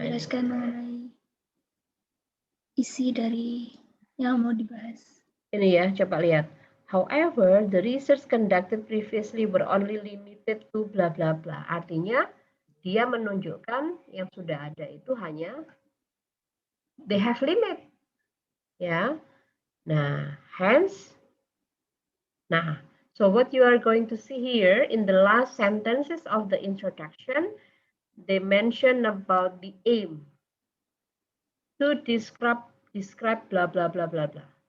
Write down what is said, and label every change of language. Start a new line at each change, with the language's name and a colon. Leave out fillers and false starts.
Indonesian: Menjelaskan mengenai isi dari yang mau dibahas. Ini ya, coba lihat.
English: However, the research conducted previously were only limited to bla bla bla.
Indonesian: Artinya, dia menunjukkan yang sudah ada itu hanya
English: they have limit.
Indonesian: Ya.
English: Nah, hence so what you are going to see here in the last sentences of the introduction, they mention about the aim to describe blah blah blah blah blah.